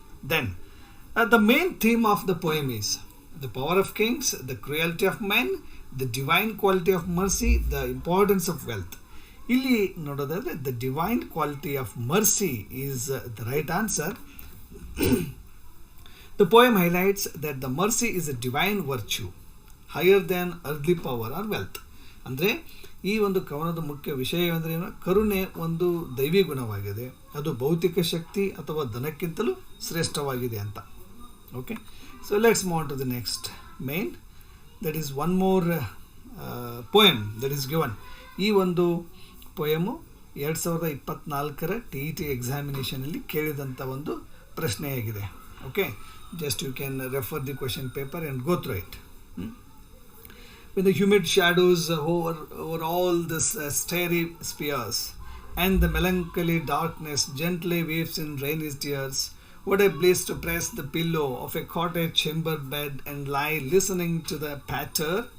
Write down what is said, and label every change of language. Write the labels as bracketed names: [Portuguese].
[English] Then the main theme of the poem is the power of kings, the cruelty of men, the divine quality of mercy, the importance of wealth. [Kannada] ಇಲ್ಲಿ ನೋಡೋದಾದರೆ [English] The divine quality of mercy is the right answer. The poem highlights that the mercy is a divine virtue higher than earthly power or wealth. [Kannada] ಅಂದರೆ ಈ ಒಂದು ಕವನದ ಮುಖ್ಯ ವಿಷಯ ಅಂದರೆ ಏನು? ಕರುಣೆ ಒಂದು ದೈವಿ ಗುಣವಾಗಿದೆ, ಅದು ಭೌತಿಕ ಶಕ್ತಿ ಅಥವಾ ಧನಕ್ಕಿಂತಲೂ ಶ್ರೇಷ್ಠವಾಗಿದೆ ಅಂತ. [English] Okay, so let's move on to the next main, that is one more poem that is given. [Kannada] ಈ ಒಂದು ಪೊಯಮು 2024 TET ಎಕ್ಸಾಮಿನೇಷನಲ್ಲಿ ಕೇಳಿದಂಥ ಒಂದು ಪ್ರಶ್ನೆಯಾಗಿದೆ. [English] Okay, just you can refer the question paper and go through it. When the humid shadows over all this starry spheres and the melancholy darkness gently weaves in rainy tears, what a bliss to press the pillow of a cottage chamber bed and lie listening to the patter